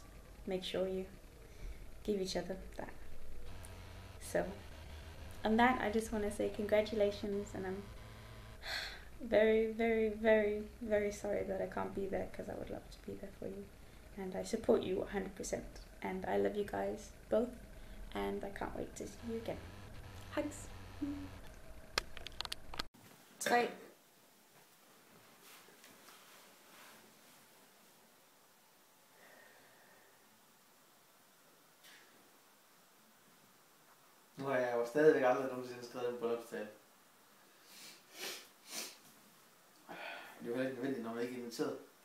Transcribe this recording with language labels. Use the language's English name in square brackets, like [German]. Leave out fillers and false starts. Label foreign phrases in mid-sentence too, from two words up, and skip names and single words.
[English] Make sure you give each other that. So on that, I just want to say congratulations, and I'm very, very, very, very sorry that I can't be there, because I would love to be there for you. And I support you 100%. And I love you guys both, and I can't wait to see you again. Hugs. 3. [Danish] Nu har jeg jo stadigvæk aldrig nogensinde skrevet en bryllupstale. Det er jo heller ikke nødvendigt, når man ikke er inviteret.